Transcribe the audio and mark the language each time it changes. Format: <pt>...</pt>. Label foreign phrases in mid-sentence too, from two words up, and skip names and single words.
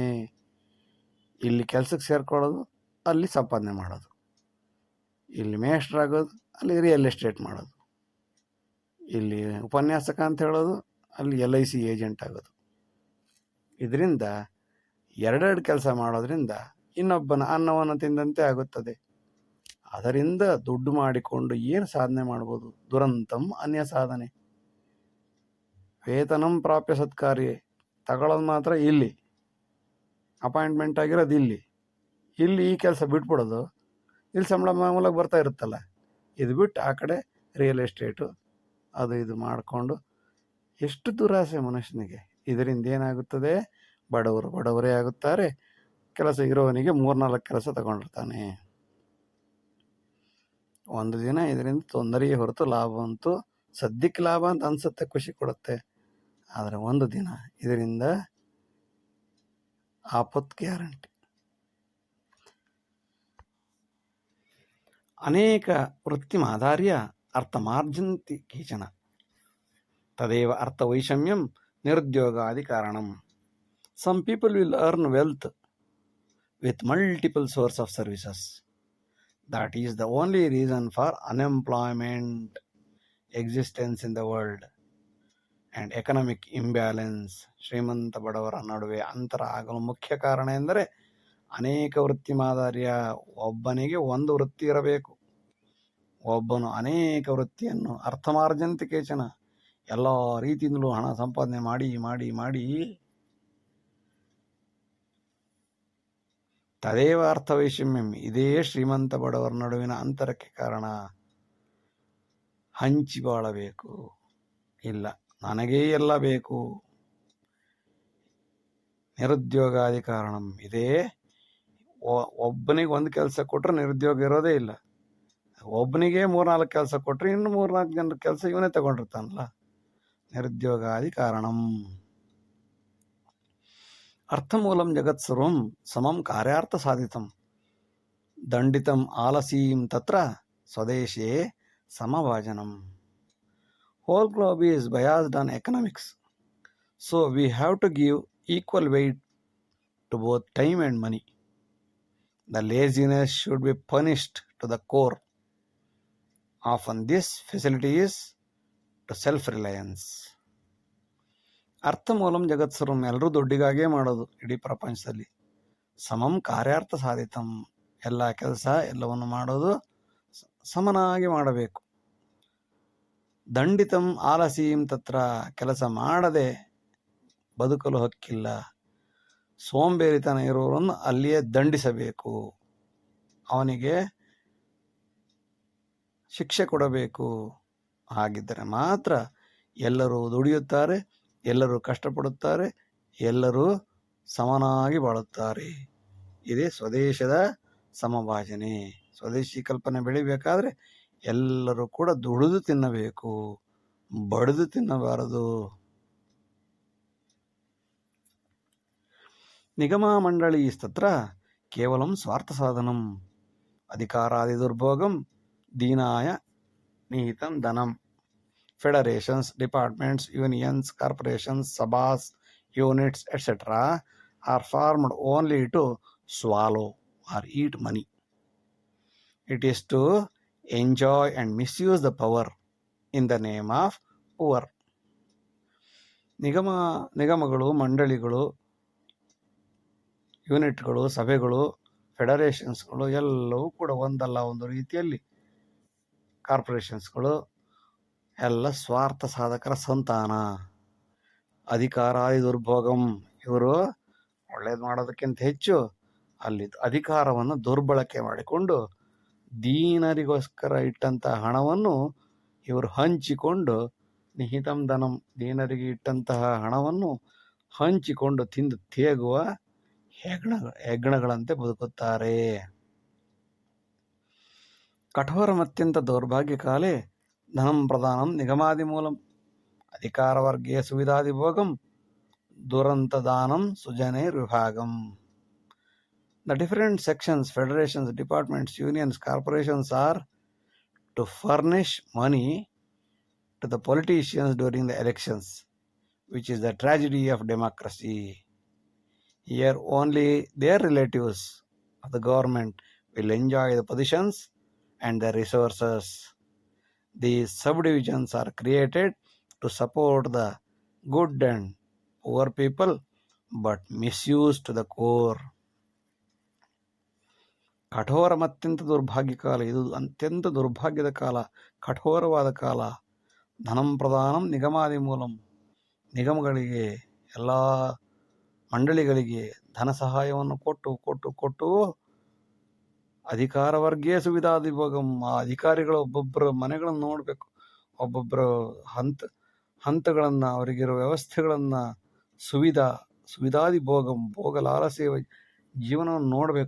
<kn>ಇಲ್ಲಿ ಕೆಲಸಕ್ಕೆ ಸೇರ್ಕೊಳ್ಳೋದು, ಅಲ್ಲಿ ಸಂಪಾದನೆ ಮಾಡೋದು, ಇಲ್ಲಿ ಮೇಷ್ಟ್ರಾಗೋದು, ಅಲ್ಲಿ</kn> <en>real estate</en> <kn>ಮಾಡೋದು, ಇಲ್ಲಿ ಉಪನ್ಯಾಸಕ ಅಂತ ಹೇಳೋದು, ಅಲ್ಲಿ LIC ಏಜೆಂಟ್ ಆಗೋದು. ಇದರಿಂದ ಎರಡೆರಡು ಕೆಲಸ ಮಾಡೋದ್ರಿಂದ ಇನ್ನೊಬ್ಬನ ಅನ್ನವನ್ನು ತಿಂದಂತೆ ಆಗುತ್ತದೆ. ಅದರಿಂದ ದುಡ್ಡು ಮಾಡಿಕೊಂಡು ಏನು ಸಾಧನೆ ಮಾಡ್ಬೋದು?</kn> <sa>ದುರಂತಂ ಅನ್ಯ ಸಾಧನೆ. ವೇತನಂ ಪ್ರಾಪ್ಯ ಸತ್ಕಾರ್ಯ,</sa> <kn>ತಗೊಳ್ಳೋದು ಮಾತ್ರ ಇಲ್ಲಿ, ಅಪಾಯಿಂಟ್ಮೆಂಟ್ ಆಗಿರೋದು ಇಲ್ಲಿ ಈ ಕೆಲಸ ಬಿಟ್ಬಿಡೋದು, ಇಲ್ಲಿ ಸಂಬಳ ಮಾಮೂಲಾಗಿ ಬರ್ತಾ ಇರುತ್ತಲ್ಲ, ಇದು ಬಿಟ್ಟು ಆ ಕಡೆ</kn> <en>real estate</en> <kn>ಅದು ಇದು ಮಾಡಿಕೊಂಡು ಎಷ್ಟು ದುರಾಸೆ ಮನುಷ್ಯನಿಗೆ. ಇದರಿಂದ ಏನಾಗುತ್ತದೆ? ಬಡವರೇ ಆಗುತ್ತಾರೆ. ಕೆಲಸ ಇರೋವನಿಗೆ 3-4 ಕೆಲಸ ತಗೊಂಡಿರ್ತಾನೆ. ಒಂದು ದಿನ ಇದರಿಂದ ತೊಂದರೆಯೇ ಹೊರತು ಲಾಭ ಅಂತೂ ಸದ್ಯಕ್ಕೆ ಲಾಭ ಅಂತ ಅನ್ಸುತ್ತೆ, ಖುಷಿ ಕೊಡುತ್ತೆ. ಆದರೆ ಒಂದು ದಿನ ಇದರಿಂದ ಆಪತ್ತು ಗ್ಯಾರಂಟಿ.</kn> <sa>ಅನೇಕ ವೃತ್ತಿಮಾಧಾರ್ಯ ಅರ್ಥಮಾರ್ಜಂತಿ ಕೇಚನ ತದೇವ ಅರ್ಥವೈಷಮ್ಯಂ ನಿರುದ್ಯೋಗಾದಿ ಕಾರಣಂ.</sa> <en>Some people will earn wealth with multiple sources of services. That is the only reason for unemployment, existence in the world, and economic imbalance.</en> <kn>ಶ್ರೀಮಂತ ಬಡವರ ನಡುವೆ ಅಂತರ ಆಗಲು ಮುಖ್ಯ ಕಾರಣ ಎಂದರೆ ಅನೇಕ ವೃತ್ತಿ ಮಾದರಿಯ. ಒಬ್ಬನಿಗೆ ಒಂದು ವೃತ್ತಿ ಇರಬೇಕು. ಒಬ್ಬನು ಅನೇಕ ವೃತ್ತಿಯನ್ನು</kn> <sa>ಅರ್ಥಮಾರ್ಜಂತಿ ಕೇಚನ,</sa> <kn>ಎಲ್ಲ ರೀತಿಯಿಂದಲೂ ಹಣ ಸಂಪಾದನೆ ಮಾಡಿ ಮಾಡಿ ಮಾಡಿ</kn> <sa>ತದೇವ ಅರ್ಥವೈಷಮ್ಯಂ,</sa> <kn>ಇದೇ ಶ್ರೀಮಂತ ಬಡವರ ನಡುವಿನ ಅಂತರಕ್ಕೆ ಕಾರಣ. ಹಂಚಿ ಬಾಳಬೇಕು, ಇಲ್ಲ ನನಗೇ ಎಲ್ಲ ಬೇಕು.</kn> <sa>ನಿರುದ್ಯೋಗಾದಿ ಕಾರಣಂ,</sa> <kn>ಇದೇ ಒಬ್ಬನಿಗೆ ಒಂದು ಕೆಲಸ ಕೊಟ್ಟರೆ ನಿರುದ್ಯೋಗ ಇರೋದೇ ಇಲ್ಲ. ಒಬ್ಬನಿಗೆ 3-4 ಕೆಲಸ ಕೊಟ್ಟರೆ ಇನ್ನು 3-4 ಜನರ ಕೆಲಸ ಇವನೇ ತಗೊಂಡಿರ್ತಾನಲ್ಲ.</kn> <sa>ನಿರುದ್ಯೋಗಾದಿ ಕಾರಣಂ. ಅರ್ಥಮೂಲಂ ಜಗತ್ಸರ್ವಂ ಸಮಂ ಕಾರ್ಯಾರ್ಥ ಸಾಧಿತಂ ದಂಡಿತಂ ಆಲಸೀಂ ತತ್ರ ಸ್ವದೇಶೇ ಸಮಭಾಜನಂ.</sa> <en>Whole globe is biased on economics, so we have to give equal weight to both time and money. The laziness should be punished to the core. Often this facility is to self-reliance.</en> <sa>ಅರ್ಥಮೂಲಂ ಜಗತ್ಸರ್ವಂ,</sa> <kn>ಎಲ್ಲರೂ ದುಡ್ಡಿಗಾಗೇ ಮಾಡೋದು ಇಡೀ ಪ್ರಪಂಚದಲ್ಲಿ.</kn> <sa>ಸಮಂ ಕಾರ್ಯಾರ್ಥ ಸಾಧಿತಂ,</sa> <kn>ಎಲ್ಲ ಕೆಲಸ ಎಲ್ಲವನ್ನು ಮಾಡೋದು ಸಮನಾಗಿ ಮಾಡಬೇಕು.</kn> <sa>ದಂಡಿತಂ ಆಲಸೀಂ ತತ್ರ,</sa> <kn>ಕೆಲಸ ಮಾಡದೆ ಬದುಕಲು ಹಕ್ಕಿಲ್ಲ. ಸೋಂಬೇರಿತನ ಇರುವವರನ್ನು ಅಲ್ಲಿಯೇ ದಂಡಿಸಬೇಕು, ಅವನಿಗೆ ಶಿಕ್ಷೆ ಕೊಡಬೇಕು. ಹಾಗಿದ್ದರೆ ಮಾತ್ರ ಎಲ್ಲರೂ ದುಡಿಯುತ್ತಾರೆ, ಎಲ್ಲರೂ ಕಷ್ಟಪಡುತ್ತಾರೆ, ಎಲ್ಲರೂ ಸಮನಾಗಿ ಬಾಳುತ್ತಾರೆ. ಇದೇ ಸ್ವದೇಶದ ಸಮಭಾಜನೆ. ಸ್ವದೇಶಿ ಕಲ್ಪನೆ ಬೆಳಿಬೇಕಾದ್ರೆ ಎಲ್ಲರೂ ಕೂಡ ದುಡಿದು ತಿನ್ನಬೇಕು, ಬಡಿದು ತಿನ್ನಬಾರದು.</kn> <sa>ನಿಗಮ ಮಂಡಳೀಸ್ತತ್ರ ಕೇವಲಂ ಸ್ವಾರ್ಥ ಸಾಧನಂ ಅಧಿಕಾರಾದಿ ದುರ್ಭೋಗಂ ದೀನಾಯ ನಿಹಿತಂ ಧನಂ.</sa> <en>Federations, departments, unions, corporations, sabhas, units, etc. are formed only to swallow or eat money. It is to enjoy and misuse the power in the name of poor.</en> <kn>ನಿಗಮಗಳು, ಮಂಡಳಿಗಳು, ಯೂನಿಟ್ಗಳು, ಸಭೆಗಳು, ಫೆಡರೇಷನ್ಸ್ಗಳು ಎಲ್ಲವೂ ಕೂಡ ಒಂದಲ್ಲ ಒಂದು ರೀತಿಯಲ್ಲಿ, ಕಾರ್ಪೊರೇಷನ್ಸ್ಗಳು ಎಲ್ಲ ಸ್ವಾರ್ಥ ಸಾಧಕರ ಸಂತಾನ.</kn> <sa>ಅಧಿಕಾರಾದಿ ದುರ್ಭೋಗಂ,</sa> <kn>ಇವರು ಒಳ್ಳೆ ಒಳ್ಳೇದು ಮಾಡೋದಕ್ಕಿಂತ ಹೆಚ್ಚು ಅಲ್ಲಿ ಅಧಿಕಾರವನ್ನು ದುರ್ಬಳಕೆ ಮಾಡಿಕೊಂಡು ದೀನರಿಗೋಸ್ಕರ ಇಟ್ಟಂಥ ಹಣವನ್ನು ಇವರು ಹಂಚಿಕೊಂಡು</kn> <sa>ನಿಹಿತಂ ಧನಂ,</sa> <kn>ದೀನರಿಗೆ ಇಟ್ಟಂತಹ ಹಣವನ್ನು ಹಂಚಿಕೊಂಡು ತಿಂದು ತೇಗುವ ಹೆಗ್ಣಗಳಂತೆ ಬದುಕುತ್ತಾರೆ.</kn> <sa>ಕಠೋರಮತ್ಯಂತ ದೌರ್ಭಾಗ್ಯಕಾಲೇ ಧನಂ ಪ್ರಧಾನಂ ನಿಗಮಾದಿ ಮೂಲಂ ಅಧಿಕಾರವರ್ಗೀಯ ಸುವಿಧಾದಿಭೋಗಂ ದುರಂತದಾನಂ ಸುಜನೈರ್ವಿಭಾಗಂ.</sa> <en>The different sections, federations, departments, unions, corporations are to furnish money to the politicians during the elections, which is the tragedy of democracy. Here only their relatives of the government will enjoy the positions and the resources. These subdivisions are created to support the good and poor people, but misused to the core.</en> <sa>ಕಠೋರ ಮತ್ಯಂತ ದುರ್ಭಾಗ್ಯ ಕಾಲ,</sa> <kn>ಇದು ಅತ್ಯಂತ ದುರ್ಭಾಗ್ಯದ ಕಾಲ, ಕಠೋರವಾದ ಕಾಲ.</kn> <sa>ಧನಂ ಪ್ರಧಾನಂ ನಿಗಮಾದಿ ಮೂಲಂ,</sa> <kn>ನಿಗಮಗಳಿಗೆ ಎಲ್ಲ ಮಂಡಳಿಗಳಿಗೆ ಧನ ಸಹಾಯವನ್ನು ಕೊಟ್ಟು ಕೊಟ್ಟು ಕೊಟ್ಟು</kn> <sa>ಅಧಿಕಾರವರ್ಗೀಯ ಸುವಿಧಾದಿಭೋಗಂ,</sa> <kn>ಆ ಅಧಿಕಾರಿಗಳು ಒಬ್ಬೊಬ್ಬರ ಮನೆಗಳನ್ನು ನೋಡಬೇಕು, ಒಬ್ಬೊಬ್ಬರ ಹಂತಗಳನ್ನು, ಅವರಿಗಿರೋ ವ್ಯವಸ್ಥೆಗಳನ್ನು, ಸುವಿಧಾದಿಭೋಗಂ, ಭೋಗ ಲಾಲಸೆಯ ಜೀವನವನ್ನು ನೋಡಬೇಕು.</kn>